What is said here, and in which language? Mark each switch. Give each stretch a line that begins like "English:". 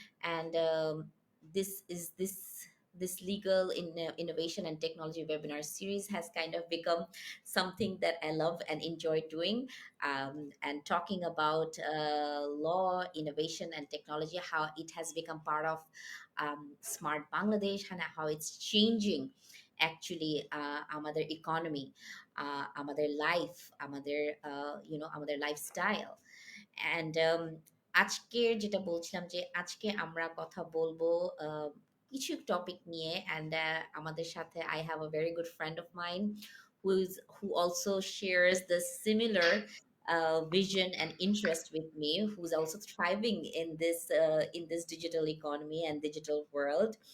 English: And this legal innovation and technology webinar series has kind of become something that I love and enjoy doing, and talking about law, innovation, and technology, how it has become part of Smart Bangladesh and how it's changing actually
Bangla: আমাদের economy, আমাদের life, আমাদের lifestyle. And আজকের যেটা বলছিলাম যে আজকে আমরা কথা বলবো কিছু টপিক নিয়ে।
English: and
Bangla: আমাদের সাথে
English: I have a very good friend of mine who also shares the similar vision and interest with me, who's also thriving in this digital economy and digital world.